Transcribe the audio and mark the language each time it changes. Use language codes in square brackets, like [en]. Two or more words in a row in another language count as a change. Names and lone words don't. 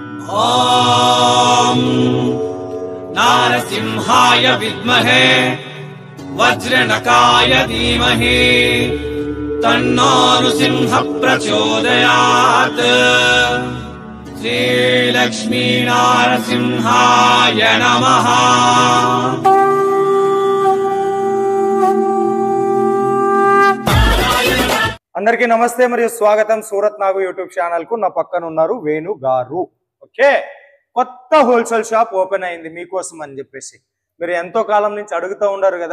[sa] ॐ नारसिंहाय विद्महे वज्रनकाय धीमहि तन्नो नृसिंह प्रचोदयात्। श्रीलक्ष्मी नारसिंहाय नमः। [te] అందరికీ నమస్తే మరియు స్వాగతం సూరత్ నాగు యూట్యూబ్ ఛానల్ కు. నా పక్కన ఉన్నారు వేణు గారు. ఓకే, కొత్త [en] wholesale shop open [te] అయింది మీకోసం అని చెప్పేసి మీరు ఎంతో కాలం నుంచి అడుగుతూ ఉన్నారు కదా.